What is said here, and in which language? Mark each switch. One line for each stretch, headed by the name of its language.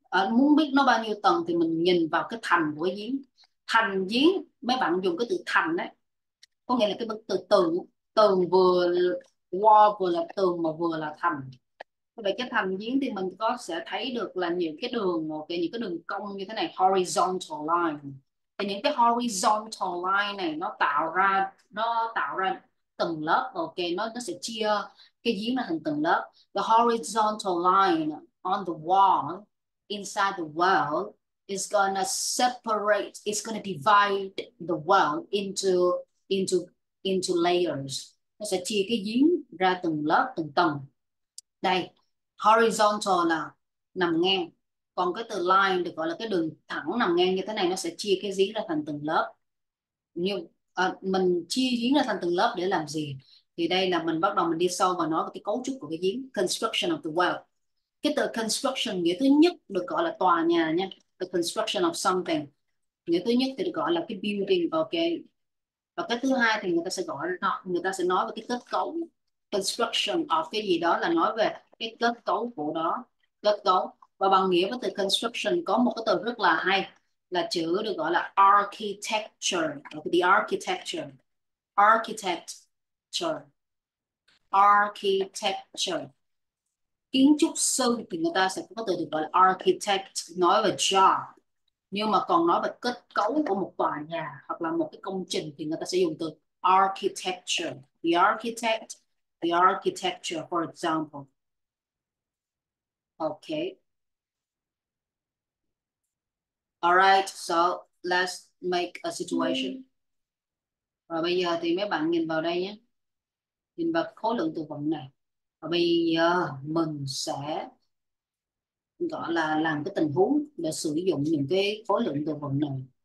Vietnamese: Muốn biết nó bao nhiêu tầng thì mình nhìn vào cái thành của cái giếng. Thành giếng, mấy bạn dùng cái từ thành đấy, có nghĩa là cái từ tường vừa wall vừa là tường mà vừa là thành. Vậy cái thành giếng thì mình sẽ thấy được là những cái đường những cái đường cong như thế này, horizontal line. thì những cái horizontal line này nó tạo ra từng lớp. Ok, nó sẽ chia cái giếng ra thành từng lớp.
English: The horizontal line on the wall inside the well is gonna separate, it's gonna divide the well into layers.
Vietnamese: Nó sẽ chia cái giếng ra từng lớp, từng tầng. Đây, horizontal là nằm ngang, còn cái từ line được gọi là cái đường thẳng nằm ngang như thế này, nó sẽ chia cái giếng ra thành từng lớp. Nhưng mình chia giếng ra thành từng lớp để làm gì? Thì đây là mình bắt đầu mình đi sâu và nói về cái cấu trúc của cái giếng.
English: Construction of the well.
Vietnamese: Cái từ construction nghĩa thứ nhất được gọi là tòa nhà nha.
English: The construction of something.
Vietnamese: Nghĩa thứ nhất thì được gọi là cái building. Ok. Và cái thứ hai thì người ta sẽ nói về cái kết cấu.
English: Construction of
Vietnamese: cái gì đó là nói về cái kết cấu của đó. Kết cấu. Và bằng nghĩa với từ construction có một cái từ rất là hay, là chữ được gọi là architecture.
English: The architecture. Architecture. Architecture.
Vietnamese: Kiến trúc sư thì người ta sẽ có từ được gọi là architect, nói về job. Nhưng mà còn nói về kết cấu của một tòa nhà hoặc là một cái công trình thì người ta sẽ dùng từ architecture.
English: The architect, the architecture, for example. Okay. All right, so let's make a situation.
Vietnamese: Rồi bây giờ thì mấy bạn nhìn vào đây nhé. Nhìn vào khối lượng từ vựng này. Và bây giờ mình sẽ gọi là làm cái tình huống để sử dụng những cái khối lượng từ vựng này.